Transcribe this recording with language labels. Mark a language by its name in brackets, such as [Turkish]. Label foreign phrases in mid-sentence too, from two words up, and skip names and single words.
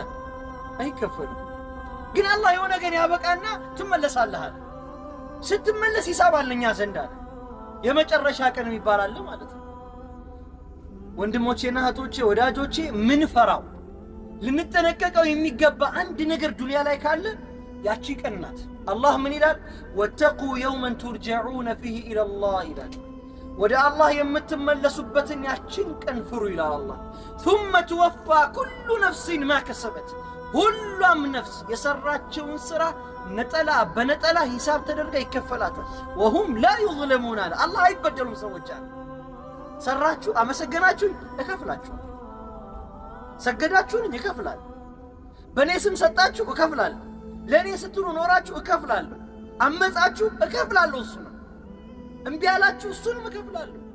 [Amharic] አይከፈልም ግን አላህ የሆነ ነገር ያበቃና ትመለሳለህ ስትመለስ ይሳባልኛ ዘንዳ የመጨረሻ ቀን ይባላል ማለት ነው ወንድሞቼና እህቶቼ ወዳጆቼ ምን ፈራው ልንጠነቀቀው የሚገባ አንድ ነገር ዱንያ ላይ ካለ ያቺ ቀን ናት አላህ ምን ይላል [Arabic] واتقوا يوما ترجعون فيه إلى الله [Amharic] ይላል ወደ አላህ የምትመለሱበትን ያቺን ቀን ፍሩ ይላል አላህ [Arabic] ثم توفى كل نفس ما كسبت [Amharic] ሁሉም ነፍስ የሰራችውን ስራ ነጠላ በነጠላ ሂሳብ ተደርጋ ይከፈላታል [Arabic] وهم لا يظلمون الله [Amharic] አይበደሉም ሰዎች ሰራችሁ አመሰገናችሁ እከፍላችሁ ሰገዳችሁን ይከፍላል በኔ ስም ሰጣችሁ እከፍላለሁ ለኔ ስትሉ ኖራችሁ እከፍላለሁ አመጻችሁ እከፍላለሁ እሱ ነው እንቢ ያላችሁ እሱንም እከፍላለሁ